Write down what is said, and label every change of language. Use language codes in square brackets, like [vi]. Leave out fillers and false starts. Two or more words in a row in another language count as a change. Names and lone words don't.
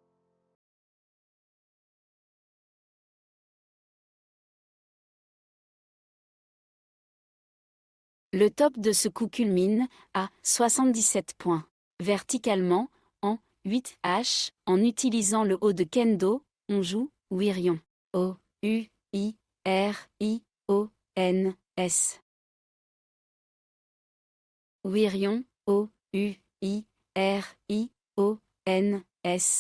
[fr] Le top de ce coup culmine à 77 points. Verticalement, en 8H, en utilisant le haut de kendo, on joue Wirion. O, U, I, R, I, O, N, S. Wirion, O, U, I, R, I, O, N, S.